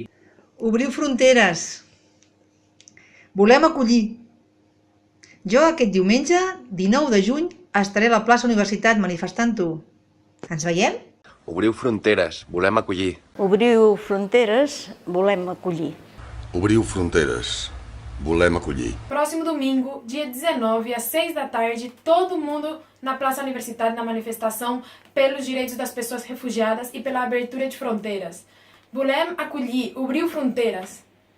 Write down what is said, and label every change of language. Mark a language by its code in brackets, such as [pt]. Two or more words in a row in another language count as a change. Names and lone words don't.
[ca] Obriu fronteres, volem acollir. Jo aquest diumenge, 19 de juny, estaré a la plaça Universitat manifestant-ho. Ens veiem? Obriu fronteres, volem acollir. Obriu fronteres, volem acollir. Obriu fronteres, volem acollir. [pt] Próximo domingo, dia 19, às 6 da tarde, todo mundo na Praça Universidade na manifestação pelos direitos das pessoas refugiadas e pela abertura de fronteiras. [ca] Volem acolher, obriu fronteiras.